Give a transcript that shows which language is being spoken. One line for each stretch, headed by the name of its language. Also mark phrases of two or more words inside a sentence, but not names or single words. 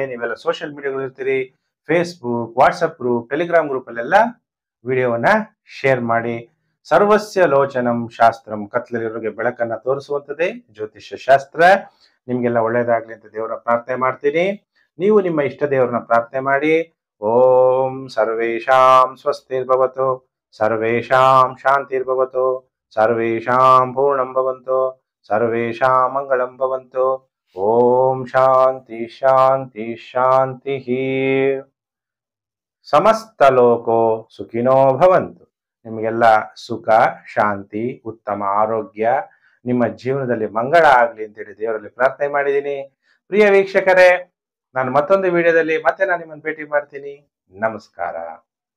Kannada: ನೀವೆಲ್ಲ
English: social mediaಗಳು
Kannada: ಇರ್ತೀರಿ, ಫೇಸ್ಬುಕ್, ವಾಟ್ಸಪ್ ಗ್ರೂಪ್, ಟೆಲಿಗ್ರಾಮ್ ಗ್ರೂಪ್ ಅಲ್ಲೆಲ್ಲ ವಿಡಿಯೋವನ್ನ ಶೇರ್ ಮಾಡಿ.
Sanskrit: ಸರ್ವಸ್ಯ ಲೋಚನಂ ಶಾಸ್ತ್ರಂ,
Kannada: ಕತ್ಲಲ್ಲಿರೋರಿಗೆ ಬೆಳಕನ್ನ ತೋರಿಸುವಂಥದ್ದೇ ಜ್ಯೋತಿಷ್ಯ ಶಾಸ್ತ್ರ. ನಿಮ್ಗೆಲ್ಲ ಒಳ್ಳೇದಾಗ್ಲಿ ಅಂತ ದೇವರ ಪ್ರಾರ್ಥನೆ ಮಾಡ್ತೀನಿ. ನೀವು ನಿಮ್ಮ ಇಷ್ಟ ದೇವರನ್ನ ಪ್ರಾರ್ಥನೆ ಮಾಡಿ.
Sanskrit: ಓಂ ಸರ್ವೇಷಾಂ ಸ್ವಸ್ತಿರ್ಭವತು, ಸರ್ವೇಷಾಂ ಶಾಂತಿರ್ಭವತು, ಸರ್ವೇಷಾಂ ಪೂರ್ಣಂ ಭವಂತು, ಸರ್ವೇಷಾಂ ಮಂಗಳಂ ಭವಂತು. ಓಂ ಶಾಂತಿ ಶಾಂತಿ ಶಾಂತಿ. ಸಮಸ್ತ ಲೋಕೋ ಸುಖಿನೋ ಭವಂತು.
Kannada: ನಿಮಗೆಲ್ಲ ಸುಖ, ಶಾಂತಿ, ಉತ್ತಮ ಆರೋಗ್ಯ, ನಿಮ್ಮ ಜೀವನದಲ್ಲಿ ಮಂಗಳ ಆಗ್ಲಿ ಅಂತೇಳಿ ದೇವರಲ್ಲಿ ಪ್ರಾರ್ಥನೆ ಮಾಡಿದ್ದೀನಿ. ಪ್ರಿಯ ವೀಕ್ಷಕರೇ, ನಾನು ಮತ್ತೊಂದು ವಿಡಿಯೋದಲ್ಲಿ ಮತ್ತೆ ನಾನು ನಿಮ್ಮನ್ನು ಭೇಟಿ ಮಾಡ್ತೀನಿ. ನಮಸ್ಕಾರ.